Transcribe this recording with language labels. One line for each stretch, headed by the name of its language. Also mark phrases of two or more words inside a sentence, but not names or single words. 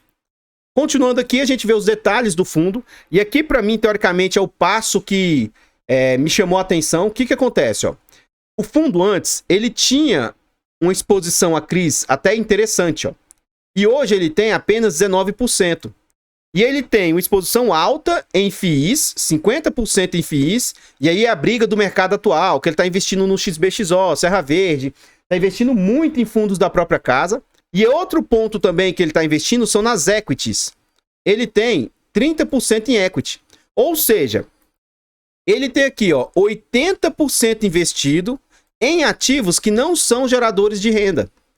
Portuguese: Continuando aqui, a gente vê os detalhes do fundo. E aqui, para mim, teoricamente, é o passo que me chamou a atenção. O que acontece? Ó? O fundo antes, ele tinha uma exposição a CRIs até interessante. Ó. E hoje ele tem apenas 19%. E ele tem uma exposição alta em FIIs, 50% em FIIs. E aí é a briga do mercado atual, que ele está investindo no XBXO, Serra Verde. Está investindo muito em fundos da própria casa. E outro ponto também que ele está investindo são nas equities. Ele tem 30% em equity. Ou seja, ele tem aqui, ó, 80% investido em ativos que não são geradores de renda.